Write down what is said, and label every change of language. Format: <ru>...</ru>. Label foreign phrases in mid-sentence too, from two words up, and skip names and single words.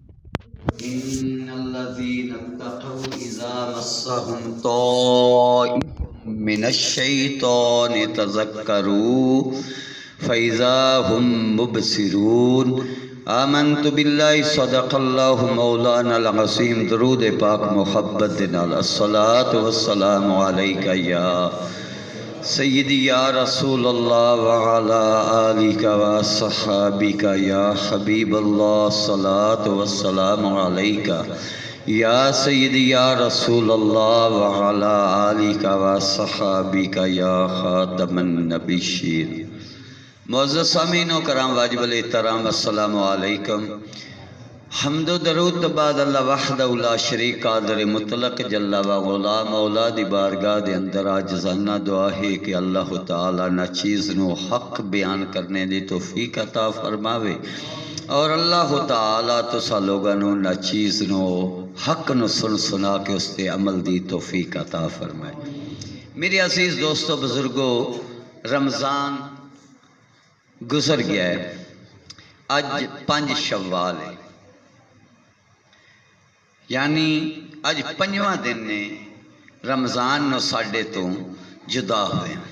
<ar>إن الذين اتقوا إذا مسهم طائف من الشيطان تذكروا فإذا هم مبصرون. آمنت بالله صدق الله مولانا العظيم.</ar> <pa>درود پاک محبت نال</pa> <ar>الصلاة والسلام عليك يا سیدی یا رسول اللہ وعلا آلک و صحابک یا حبیب اللہ صلاة والسلام علیک یا سیدی یا رسول اللہ وعلا آلک و صحابک یا خاتم النبیین.</ar> <ur>معزز سامعین و کرام واجب الاحترام،</ur> <ar>السلام علیکم.</ar> <pa>حمد و درود بعد</pa> <ar>اللہ وحدہ لا شریک</ar> <pa>قادر مطلق</pa> <ar>جل و علا</ar> <pa>مولا دی بارگاہ دے اندر عاجزانہ دعا ہے کہ اللہ تعالی نہ چیز نو حق بیان کرنے دی توفیق عطا فرماوے اور اللہ تعالی تسا لوگاں نو نہ چیز نو حق نو سنا کے اس تے عمل دی توفیق عطا فرمائے.</pa> <ur>میرے عزیز دوستو بزرگو، رمضان گزر گیا ہے.</ur> <pa>اج 5 شوال ہے، یعنی اج 5واں دن نے رمضان نو ساڈے تو جدا ہوئے.</pa>